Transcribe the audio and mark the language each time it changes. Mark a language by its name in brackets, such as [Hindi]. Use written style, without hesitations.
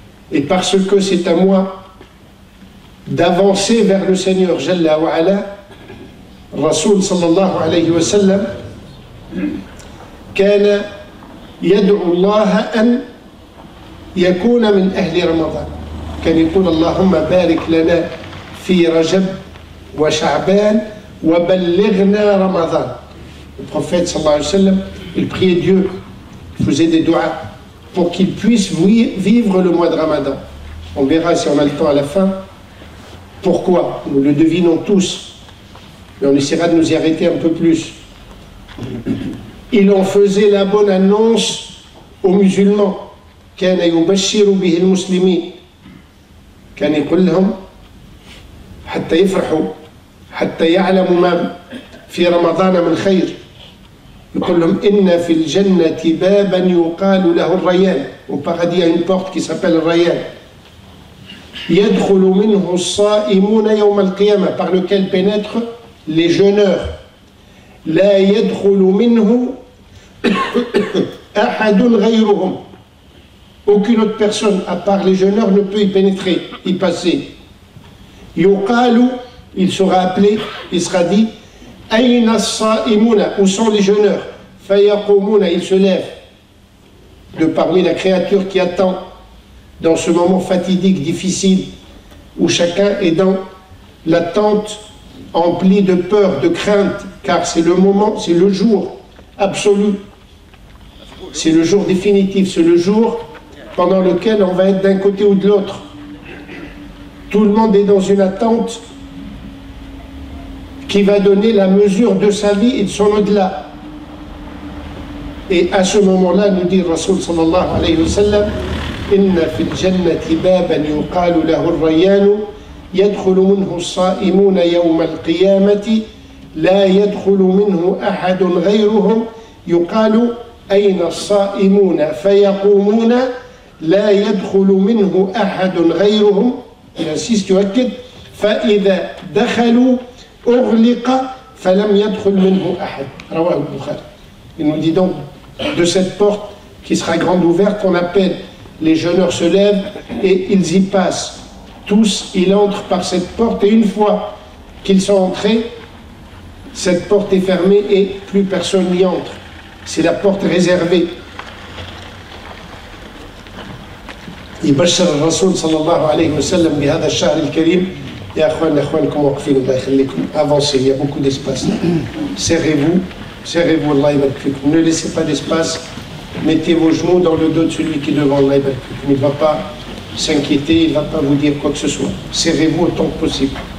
[French] Et parce que c'est à moi d'avancer vers le Seigneur Jalla wa Ala, Rasoul sallallahu alayhi wa sallam [Arabic] كان يدعو الله أن يكون من أهل رمضان. كان يقول اللهم بارك لنا في رجب وشعبان وبلغنا رمضان. [French] Le prophète sallallahu alayhi wa sallam, il priait Dieu, il faisait des duas pour qu'il puisse vivre le mois de Ramadan. On verra si on a le temps à la fin. Pourquoi? Nous le devinons tous, mais on essaiera de nous y arrêter un peu plus. Il en faisait la bonne annonce aux musulmans. [Arabic] كان يبشر به المسلمين. كان يقول لهم حتى يفرحوا حتى يعلموا ما في رمضان من خير. يقول لهم إن في الجنة بابا يقال له الريان. [French] Au paradis, il y a une porte qui s'appelle Rayyan. [Arabic] يدخل منه الصائمون يوم القيامة, [French] par lequel pénètrent les jeûneurs. [Arabic] لا يدخل منه أحد غيرهم. [French] Aucune autre personne, à part les jeûneurs, ne peut y pénétrer, y passer. [Arabic] يقال, [French] il sera appelé, il sera dit, [Arabic] أين الصائمون, [French] où sont les jeûneurs? [Arabic] فيقومون, [French] ils se lèvent de parmi la créature qui attend dans ce moment fatidique, difficile, où chacun est dans l'attente emplie de peur, de crainte, car c'est le moment, c'est le jour absolu, c'est le jour définitif, c'est le jour pendant lequel on va être d'un côté ou de l'autre. Tout le monde est dans une attente qui va donner la mesure de sa vie et de son au-delà. Et à ce moment-là, nous dit [Arabic] Rasoul sallallahu alayhi wa sallam, إن في الجنة بابا يقال له الريان يدخل منه الصائمون يوم القيامة لا يدخل منه أحد غيرهم يقال أين الصائمون فيقومون لا يدخل منه أحد غيرهم. [French] Il insiste, [Arabic] يؤكد فإذا دخلوا أغلق فلم يدخل منه أحد. رواه البخاري. [French] Il nous dit donc de cette porte qui sera grande ouverte qu'on appelle, les jeûneurs se lèvent et ils y passent. Tous, ils entrent par cette porte et une fois qu'ils sont entrés, cette porte est fermée et plus personne n'y entre. C'est la porte réservée. [Arabic] يبشر الرسول صلى الله عليه وسلم بهذا الشهر الكريم. يا اخوانكم واقفين الله يخليكم. [French] Avancez, il y a beaucoup d'espace. Serrez-vous, Allah [Arabic] يبارك فيكم. [French] Ne laissez pas d'espace. Mettez vos genoux dans le dos de celui qui est devant Allah. Il ne va pas s'inquiéter, il ne va pas vous dire quoi que ce soit. Serrez-vous autant que possible.